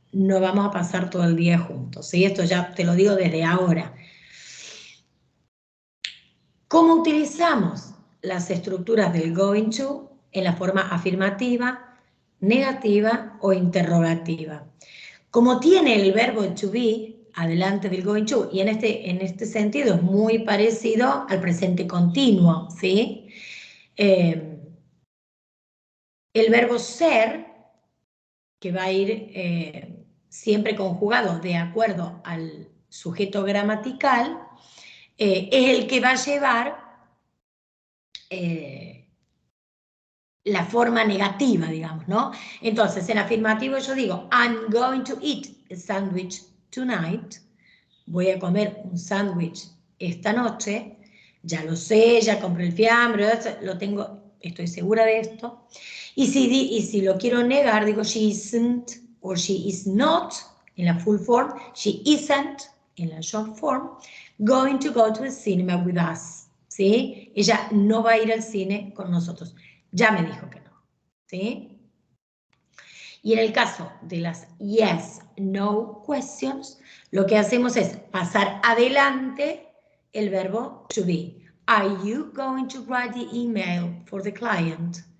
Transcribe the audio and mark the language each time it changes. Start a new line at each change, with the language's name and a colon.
Spanish: No vamos a pasar todo el día juntos, ¿sí? Esto ya te lo digo desde ahora. ¿Cómo utilizamos las estructuras del going to en la forma afirmativa, negativa o interrogativa? Como tiene el verbo to be adelante del going to, y en este sentido es muy parecido al presente continuo, ¿sí? El verbo ser, que va a ir siempre conjugado de acuerdo al sujeto gramatical, es el que va a llevar la forma negativa, digamos, ¿no? Entonces, en afirmativo yo digo,
English: I'm going to eat a sandwich tonight.
Spanish: Voy a comer un sándwich esta noche. Ya lo sé, ya compré el fiambre, lo tengo, estoy segura de esto. Y si lo quiero negar, digo
English: she isn't, or she is not, en la full form, she isn't, en la short form, going to go to the cinema with us, ¿sí?
Spanish: Ella no va a ir al cine con nosotros. Ya me dijo que no, ¿sí? Y en el caso de las yes, no questions, lo que hacemos es pasar adelante el verbo to be.
English: Are you going to write the email for the client?